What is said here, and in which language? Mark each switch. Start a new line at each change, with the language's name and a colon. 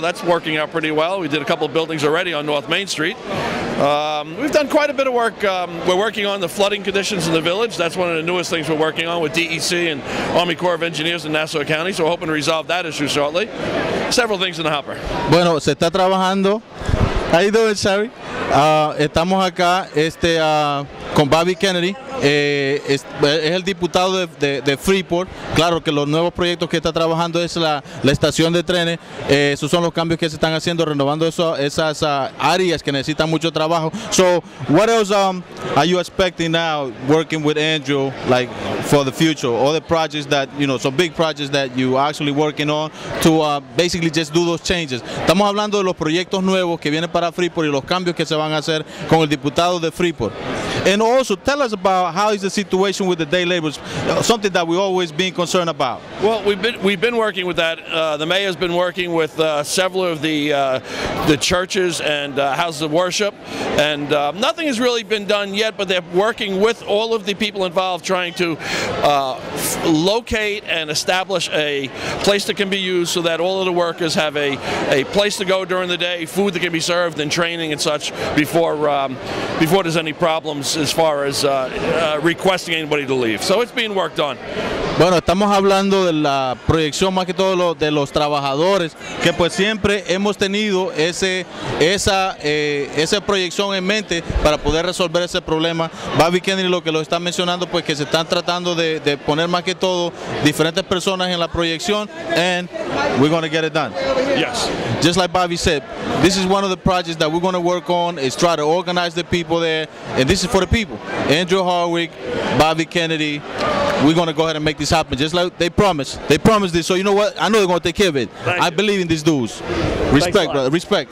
English: That's working out pretty well. We did a couple of buildings already on North Main Street. We've done quite a bit of work. We're working on the flooding conditions in the village. That's one of the newest things we're working on with DEC and Army Corps of Engineers in Nassau County. So we're hoping to resolve that issue shortly. Several things in the hopper.
Spanish: Bueno, se está trabajando.
English: How you doing, Sherry?
Spanish: Estamos acá con Bobby Kennedy. Es el diputado de Freeport. Claro que los nuevos proyectos que está trabajando es la estación de trenes. Esos son los cambios que se están haciendo, renovando esas áreas que necesitan mucho trabajo.
English: So, what else are you expecting now, working with Andrew, like for the future? All the projects that, you know, some big projects that you are actually working on to basically just do those changes.
Spanish: Estamos hablando de los proyectos nuevos que vienen para Freeport y los cambios que se van a hacer con el diputado de Freeport.
English: And also, tell us about how is the situation with the day laborers, something that we've always been concerned about. Well, we've been working with that. The mayor's been working with several of the churches and houses of worship, and nothing has really been done yet, but they're working with all of the people involved, trying to locate and establish a place that can be used so that all of the workers have a place to go during the day, food that can be served, and training and such before there's any problems as far as requesting anybody to leave. So it's being worked on.
Spanish: Bueno, estamos hablando de la proyección más que todo de los trabajadores, que pues siempre hemos tenido esa proyección en mente para poder resolver ese problema. Bobby Kennedy lo que lo está mencionando, pues que se están tratando de poner más que todo diferentes personas en la proyección,
English: and we're going to get it done. Yes. Just like Bobby said, this is one of the projects that we're going to work on, is try to organize the people there, and this is for the people. Andrew Harwick, Bobby Kennedy, we're going to go ahead and make this happen, just like they promised. They promised this, so you know what? I know they're going to take care of it. I believe in these dudes. Respect, brother. Respect.